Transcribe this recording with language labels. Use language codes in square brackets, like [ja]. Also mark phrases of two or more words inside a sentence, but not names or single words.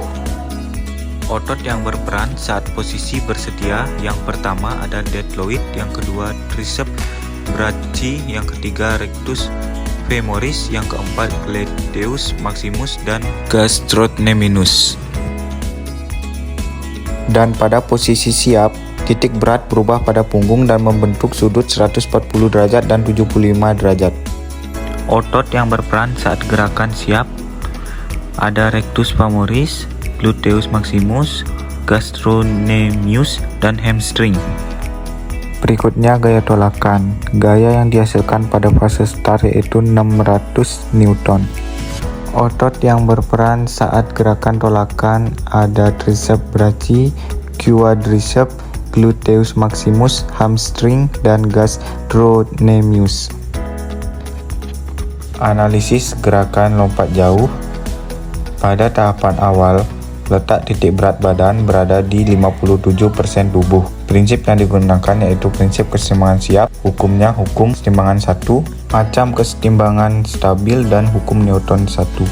[id] Otot yang berperan saat posisi bersedia, yang pertama ada deltoid, yang kedua [la] triceps brachii, [id] yang ketiga [la] rectus femoris, [id] yang keempat [la] gluteus maximus [id] dan gastrocnemius. Dan pada posisi siap, titik berat berubah pada punggung dan membentuk sudut 140 derajat dan 75 derajat. Otot yang berperan saat gerakan siap ada [la] rectus femoris, gluteus maximus, gastrocnemius, [id] dan hamstring. Berikutnya gaya tolakan. Gaya yang dihasilkan pada fase start yaitu 600 Newton. Otot yang berperan saat gerakan tolakan ada [la] triceps brachii, quadriceps, gluteus maximus, [id] hamstring, dan gastrocnemius. Analisis gerakan lompat jauh. Pada tahapan awal, letak titik berat badan berada di 57% tubuh. Prinsip yang digunakan yaitu prinsip keseimbangan siap, hukumnya hukum keseimbangan 1, macam keseimbangan stabil, dan hukum Newton 1.